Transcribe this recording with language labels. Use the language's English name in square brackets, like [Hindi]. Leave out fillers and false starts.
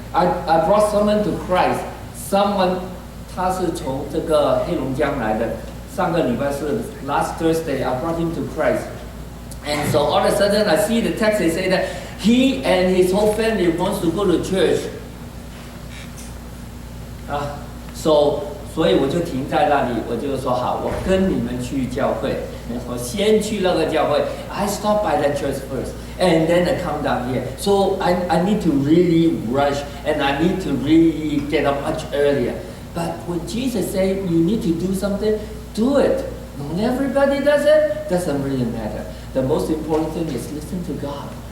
[English] I brought someone to Christ. Someone [Chinese] 他是从这个黑龙江来的，上个礼拜是 [English] last Thursday, I brought him to Christ. And so all of a sudden I see the text, they say that he and his whole family wants to go to church. [Chinese] 所以我就停在那里，我就说好，我跟你们去教会，我先去那个教会。 [English] I stop by that church first, and then I come down here. So I need to really rush, and I need to really get up much earlier. But when Jesus said you need to do something, do it. Not everybody does it, doesn't really matter. The most important thing is listen to God.